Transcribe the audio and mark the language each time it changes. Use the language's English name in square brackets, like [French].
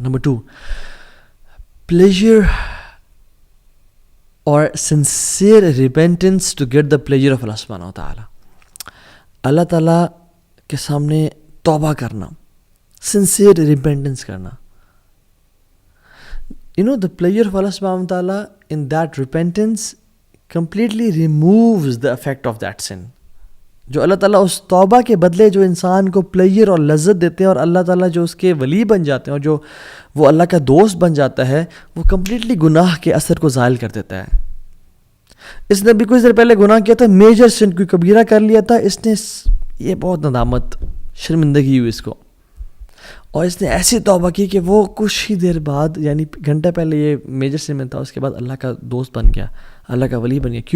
[English] Number 2، pleasure اور sincere repentance to get the pleasure of Allah سبحانہ تعالیٰ. [Urdu] اللہ تعالیٰ کے سامنے توبہ کرنا، سنسیئر ریپینٹنس کرنا. [English] The pleasure of Allah subhanahu wa ta'ala in that repentance completely removes the effect of that sin. [Urdu] جو اللہ تعالیٰ اس توبہ کے بدلے جو انسان کو پلیجر اور لذت دیتے ہیں، اور اللہ تعالیٰ جو اس کے ولی بن جاتے ہیں اور جو وہ اللہ کا دوست بن جاتا ہے، وہ کمپلیٹلی گناہ کے اثر کو زائل کر دیتا ہے. اس نے بھی کچھ دیر پہلے گناہ کیا تھا، میجر سن کوئی کبیرہ کر لیا تھا، اس نے یہ بہت ندامت، شرمندگی ہوئی اس کو، اور اس نے ایسی توبہ کی کہ وہ کچھ ہی دیر بعد، یعنی گھنٹہ پہلے یہ میجر سن میں تھا، اس کے بعد اللہ کا دوست بن گیا، اللہ کا ولی بن گیا.